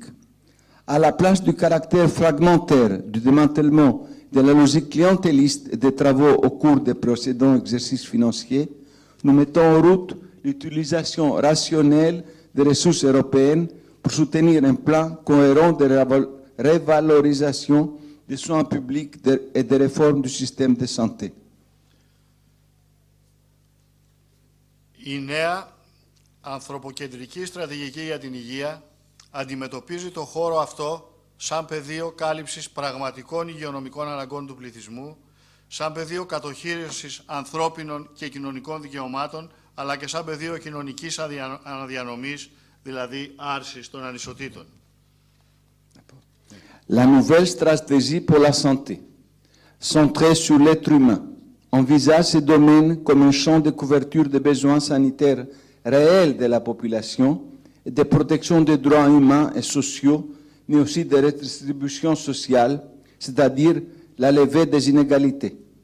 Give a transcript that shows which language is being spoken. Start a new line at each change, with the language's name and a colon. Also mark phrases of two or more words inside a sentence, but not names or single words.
French: À la place du caractère fragmentaire du démantèlement de la logique clientéliste et des travaux au cours des précédents exercices financiers, nous mettons en route l'utilisation rationnelle des ressources européennes pour soutenir un plan cohérent de révalorisation des soins publics et de réforme du système de santé.
Greek: Η νέα ανθρωποκεντρική στρατηγική για την υγεία αντιμετωπίζει το χώρο αυτό σαν πεδίο κάλυψης πραγματικών υγειονομικών αναγκών του πληθυσμού, σαν πεδίο κατοχήρωσης ανθρώπινων και κοινωνικών δικαιωμάτων, αλλά και σαν πεδίο κοινωνικής αναδιανομής, δηλαδή άρσης των ανισοτήτων.
French: La nouvelle stratégie pour la santé, centrée sur l'être humain, envisage ce domaine comme un champ de couverture des besoins sanitaires réels de la population et de protection des droits humains et sociaux, mais aussi de redistribution sociale, c'est-à-dire la levée des inégalités.